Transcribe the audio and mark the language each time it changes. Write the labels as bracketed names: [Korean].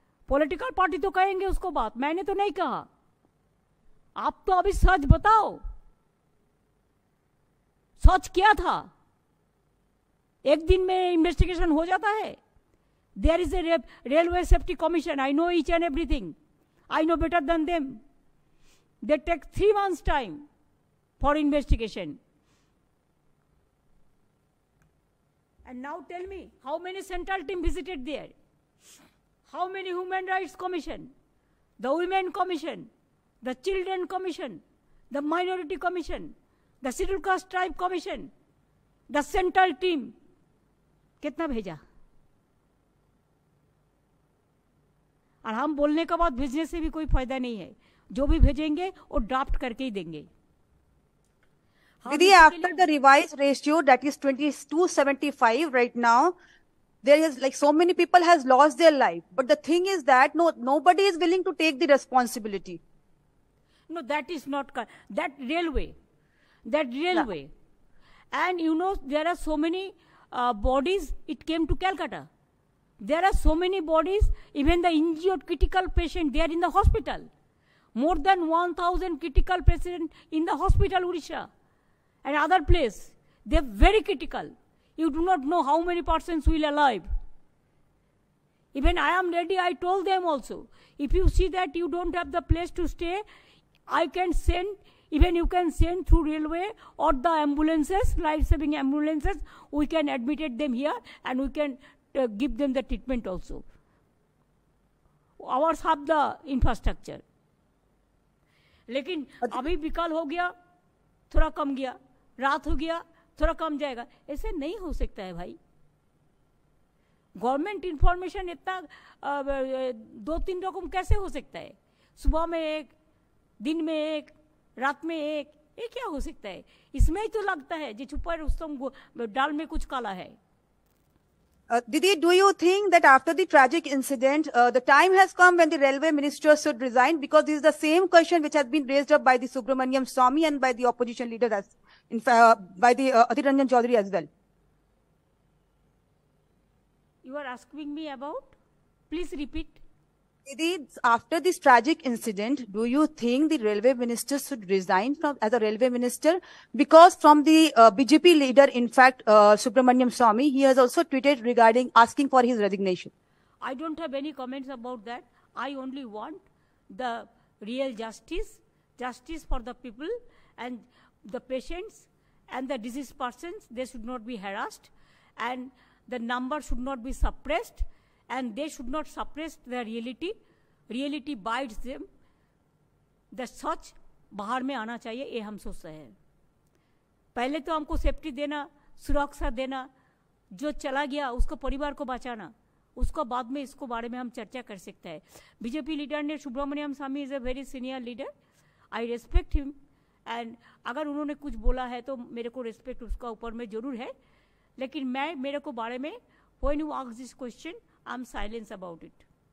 [Hindi] Political party तो कहेंगे उसको बात, मैंने तो नहीं कहा. आप तो अभी सच बताओ, सच क्या था? एक दिन में इन्वेस्टिगेशन हो जाता है? [English] There is a railway safety commission. I know each and everything. I know better than them. They take 3 months time for investigation. And now tell me, how many central team visited there? How many Human Rights Commission, the Women Commission, the Children Commission, the Minority Commission, the Scheduled Caste Tribe Commission, the Central Team, [Hindi] कितना भेजा? और हम बोलने के बाद भेजने से भी कोई फायदा नहीं है. जो भी भेजेंगे वो ड्राफ्ट करके ही देंगे. [English] Didi, after the revised ratio that is 2275 right now, there is like so many people has lost their life. But the thing is that nobody is willing to take the responsibility. No, that is not that railway. Yeah. And you know, there are so many bodies, it came to Calcutta. There are so many bodies, even the injured critical patient, they are in the hospital. More than 1,000 critical patients in the hospital, Odisha. And other place, they are very critical. You do not know how many persons will alive. Even I am ready, I told them also. If you see that you don't have the place to stay, I can send, even you can send through railway or the ambulances, life-saving ambulances, we can admit them here and we can give them the treatment also. Ours have the infrastructure. [Hindi] लेकिन अभी विकल हो गया, थोड़ा कम गया, रात हो गया, थोड़ा कम जाएगा, ऐसे नहीं हो सकता है भाई. गवर्नमेंट इंफॉर्मेशन इतना 2-3 रकम कैसे हो सकता है? सुबह में एक, दिन में एक, रात में एक, ये क्या हो सकता है? इसमें ही तो लगता है जो छुपा रुस्तम दाल में कुछ काला है. [English] Didi, do you think that after the tragic incident, the time has come when the railway minister should resign? Because this is the same question which has been raised up by the Subramaniam Swamy and by the opposition leader, by the Adhir Ranjan Chaudhary as well. You are asking me about? Please repeat. Didi, after this tragic incident, do you think the railway minister should resign as a railway minister? Because from the BJP leader, in fact, Subramaniam Swamy, he has also tweeted regarding asking for his resignation. I don't have any comments about that. I only want the real justice for the people and the patients and the diseased persons. They should not be harassed. and the number should not be suppressed, and they should not suppress the reality. Reality bites them. [Hindi] The सच बाहर में आना चाहिए, ये हम सोचते हैं. पहले तो हमको सेफ्टी देना, सुरक्षा देना, जो चला गया उसको परिवार को बचाना, उसको बाद में इसको बारे में हम चर्चा कर सकते हैं. बीजेपी लीडर ने सुब्रमण्यम स्वामी [English] is a very senior leader, I respect him, and [Hindi] अगर उन्होंने कुछ बोला है तो मेरे को रेस्पेक्ट उसका ऊपर में जरूर है, लेकिन मैं मेरे को बारे में [English] When you ask this question I am silence about it.